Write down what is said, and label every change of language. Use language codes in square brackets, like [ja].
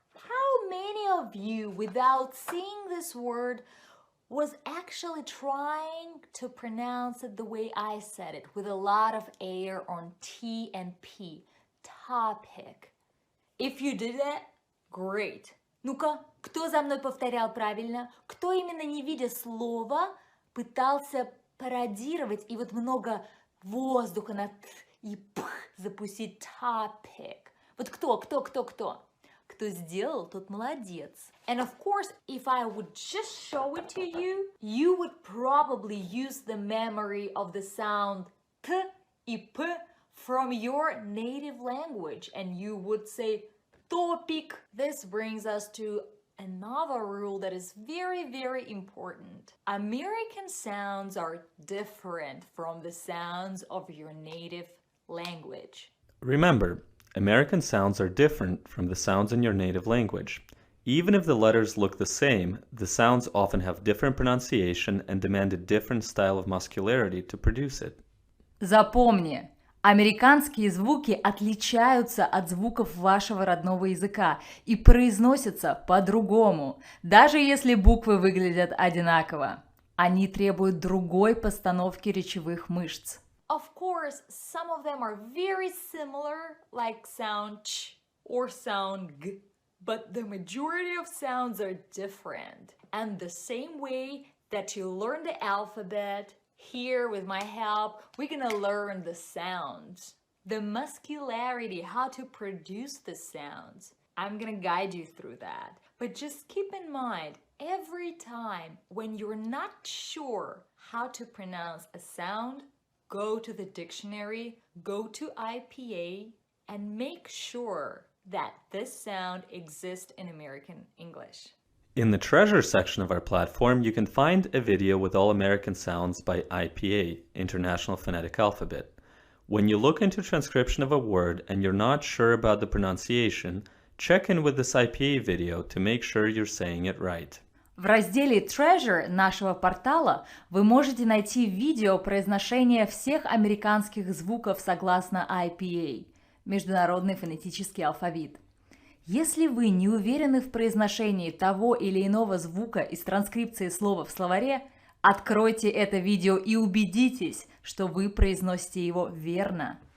[en] How many of you, without seeing this word, was actually trying to pronounce it the way I said it, with a lot of air on T and P? Topic. If you did that, great. [ru] Ну-ка, кто за мной повторял правильно? Кто именно не видя слова пытался пародировать и вот много воздуха на т и п запустить topic? Вот кто? Кто сделал, тот молодец. [en] And of course, if I would just show it to you, you would probably use the memory of the sound t [ru] и [en] p from your native language, and you would say topic. This brings us to another rule that is very, very important. American sounds are different from the sounds of your native language. Remember, American sounds are different from the sounds in your native language. Even if the letters look the same, the sounds often have different pronunciation and demand a different style of muscularity to produce it. [ru] Запомни, американские звуки отличаются от звуков вашего родного языка и произносятся по-другому, даже если буквы выглядят одинаково. Они требуют другой постановки речевых мышц. [en] Of course, some of them are very similar, like sound ch or sound g, but the majority of sounds are different. And the same way that you learn the alphabet, here with my help, we're gonna learn the sounds. The muscularity, how to produce the sounds. I'm gonna guide you through that. But just keep in mind, every time when you're not sure how to pronounce a sound, go to the dictionary, go to IPA, and make sure that this sound exists in American English. In the treasure section of our platform, you can find a video with all American sounds by IPA, International Phonetic Alphabet. When you look into transcription of a word and you're not sure about the pronunciation, check in with this IPA video to make sure you're saying it right. [ru] В разделе Treasure нашего портала вы можете найти видео произношения всех американских звуков согласно IPA, Международный фонетический алфавит. Если вы не уверены в произношении того или иного звука из транскрипции слова в словаре, откройте это видео и убедитесь, что вы произносите его верно.